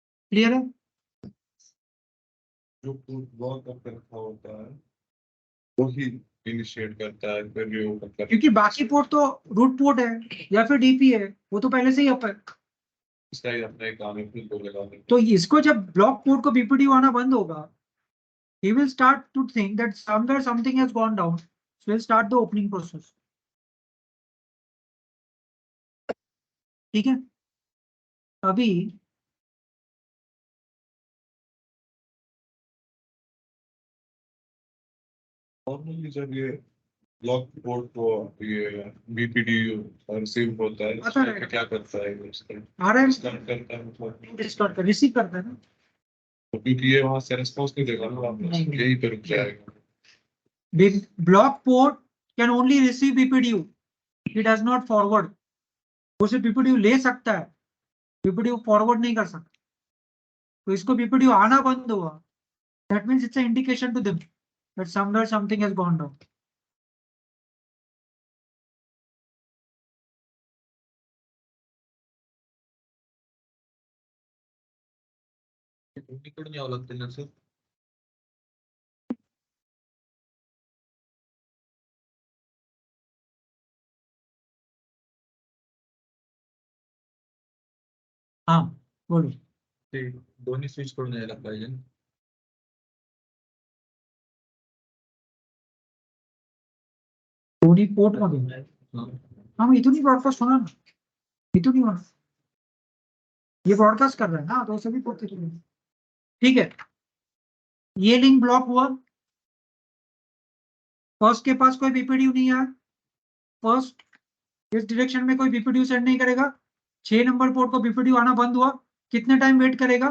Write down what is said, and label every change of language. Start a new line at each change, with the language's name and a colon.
Hindi: Clear है? जो port block करके रखा होता है वही इनिशिएट करता है, फिर रिओपन करता है. क्योंकि बाकी पोर्ट तो रूट पोर्ट है या फिर डीपी है, वो तो पहले से ही अप है. इसका ही अपना एक काम है, फिर बोलेगा नहीं. तो इसको जब ब्लॉक पोर्ट को बीपीडीओ आना बंद होगा,
English: he will start to think that somewhere something has gone down, so he'll start the opening process.
Hindi: ठीक है, अभी नॉर्मली जब ये ब्लॉक पोर्ट को ये बीपीडी रिसीव होता है, आता है। उसमें क्या करता है ये उसका आ रहा है, स्टार्ट करता है मतलब, स्टार्ट कर रिसीव करता है ना. तो क्योंकि ये वहां से रिस्पॉन्स नहीं देगा ना वापस, नहीं। यही पे रुक जाएगा.
English: Block port can only receive BPDU, he does not forward.
Hindi: वो सिर्फ बीपीडीयू ले सकता है, बीपीडीयू फॉरवर्ड नहीं कर सकता. तो इसको बीपीडीयू आना बंद हुआ,
English: that means it's an indication to them that somewhere something has gone down.
Marathi: तिकडून यावं लागतं ना सर.
Hindi: हाँ बोलो.
Marathi: ते दोन्ही स्विच करून यायला पाहिजे ना. दोन्ही पोर्ट मध्ये. हा. हाँ मग इथून ही ब्रॉडकास्ट होणार ना, इथून ही होणार.
Hindi: ये ब्रॉडकास्ट कर रहा है ना, तो सभी पोर्ट
Marathi: इथून ही.
Hindi: ठीक है, ये लिंक ब्लॉक हुआ, फर्स्ट के पास कोई बीपीडीयू नहीं है, फर्स्ट इस डायरेक्शन में कोई बीपीडीयू सेंड नहीं करेगा. 6 नंबर पोर्ट को बीपीडीयू आना बंद हुआ, कितने टाइम वेट करेगा?